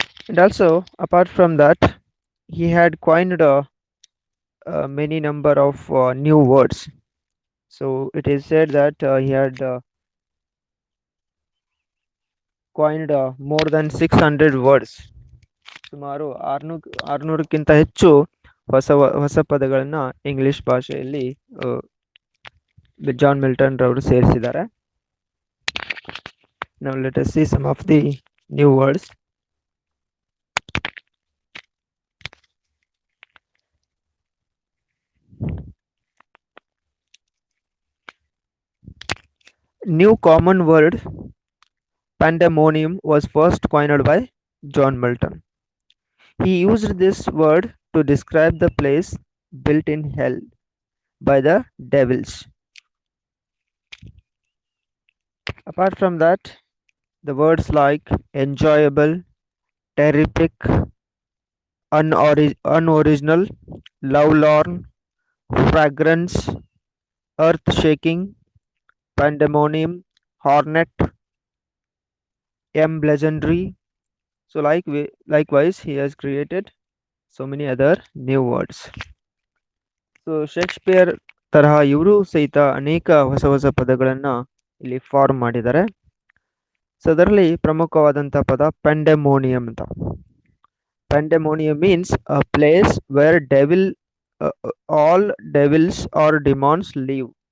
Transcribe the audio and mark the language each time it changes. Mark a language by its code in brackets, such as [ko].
[en] And also, apart from that, he had coined many number of new words. So it is said that he had coined more than 600 words. [kn] ಸುಮಾರು 600ಕ್ಕಿಂತ ಹೆಚ್ಚು ಹೊಸ ಪದಗಳನ್ನ English ಭಾಷೆಯಲ್ಲಿ John Milton ರವರು ಸೇರಿಸಿದ್ದಾರೆ. [en] Now let us see some of the new words. New common word pandemonium was first coined by John Milton. He used this word to describe the place built in hell by the devils. Apart from that, the words like enjoyable, terrific, unoriginal, lovelorn, fragrance, earth shaking, pandemonium, hornet, legendary. So likewise, he has created so many other new words. [kn] So Shakespeare ತರಹ ಇವರು ಸಹಿತ ಅನೇಕ ಹೊಸ ಪದಗಳನ್ನ ಇಲ್ಲಿ form ಮಾಡಿದ್ದಾರೆ. So ಅದರಲ್ಲಿ ಪ್ರಮುಖವಾದಂಥ ಪದ ಪೆಂಡೆಮೋನಿಯಂ ಅಂತ. [en] Pandemonium means a place where all devils are demons live.